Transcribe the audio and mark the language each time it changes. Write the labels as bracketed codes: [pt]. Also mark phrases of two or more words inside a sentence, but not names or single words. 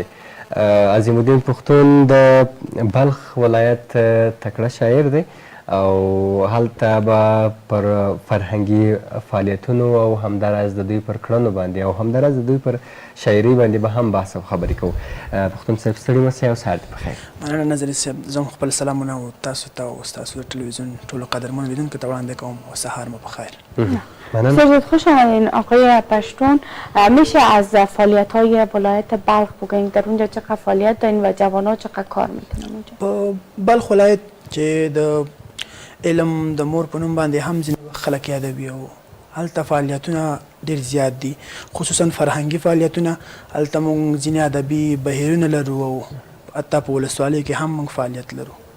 [ps] عظیم الدین پښتون د بلخ ولایت تکړه شاعر دی او هلته به پر فرهنګي فعالیتونو او همداراز د دوی پر کړنو باندې او همداراز د دوی پر شاعري باندې به هم بحث او خبرې کوو. پښتون صاحب ستړي مه شئ او سهار دې په خیر. مننه نظري صاحب، زه هم خپل سلامونه او تاسو ته او ستاسو د ټلویزیون ټولو قدرمنو لیدونکو ته وړاندې کوم و سهار مو په خیر. [fa] سجاد خوش آمدین آقای پشتون. میشه از فعالیت‌های ولایت بلخ بگوین در اونجا چقدر فعالیت دارین و جوان‌ها چقدر کار میکنن اونجا؟ [ps] بلخ ولایت چې د علم د مور په نوم باندې هم ځینې خلک یادوي او هلته فعالیتونه ډېر زیات دي، خصوصا فرهنګي فعالیتونه. هلته موږ ځینې ادبي بهیرونه لرو او حتی په ولسوالیو کې هم موږ فعالیت لرو.